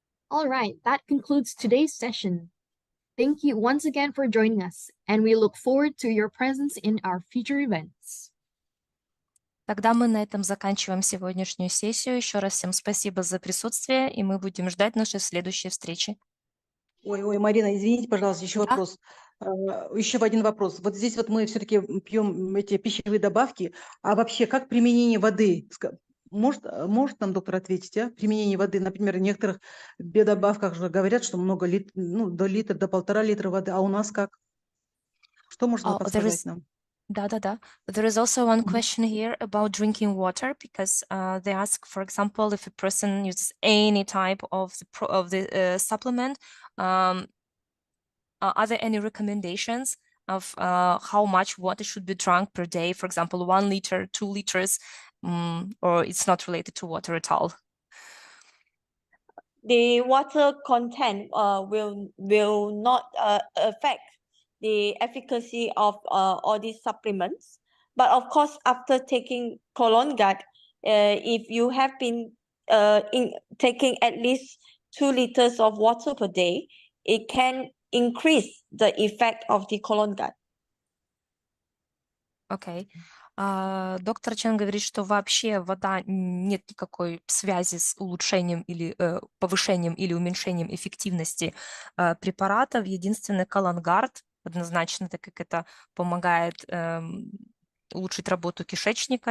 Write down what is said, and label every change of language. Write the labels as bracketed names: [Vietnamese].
[English] All right, that concludes today's session. Thank you once again for joining us, and we look forward to your presence in our future events. [Russian] Тогда мы на этом заканчиваем сегодняшнюю сессию. Еще раз всем спасибо за присутствие, и мы будем ждать нашей следующей встречи. Ой, Марина, извините, пожалуйста, еще вопрос. Еще один вопрос. Вот здесь вот мы все-таки пьем эти пищевые добавки, а вообще как применение воды? Может нам доктор ответить, а? Применение воды, например, в некоторых биодобавках же говорят, что много до литра, до 1,5 литра воды, а у нас как? Что можно подсказать нам? Да. [English] There is also one question here about drinking water, because they ask, for example, if a person uses any type of the supplement, are there any recommendations of how much water should be drunk per day? For example, 1 liter, 2 liters, or it's not related to water at all? The water content will not affect the efficacy of all these supplements. But of course, after taking Colongat, if you have been taking at least 2 liters of water per day, it can increase the effect of the Colongat. Okay. [Russian] Доктор Чан говорит, что вообще вода нет никакой связи с улучшением или повышением или уменьшением эффективности препаратов. Единственный Колонгард однозначно, так как это помогает улучшить работу кишечника.